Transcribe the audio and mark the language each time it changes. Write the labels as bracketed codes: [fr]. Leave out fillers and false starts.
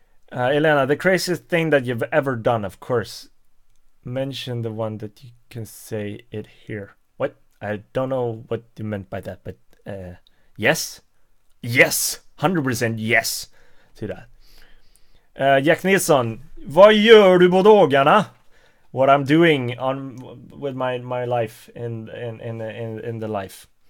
[en] Elena, the craziest thing that you've ever done, of course. Mention the one that you can say it here. What? I don't know what you meant by that, but yes. Yes! 100% yes to that. [sv] Jack Nilsson, vad gör du på dagarna? [en] What I'm doing with my life in the life.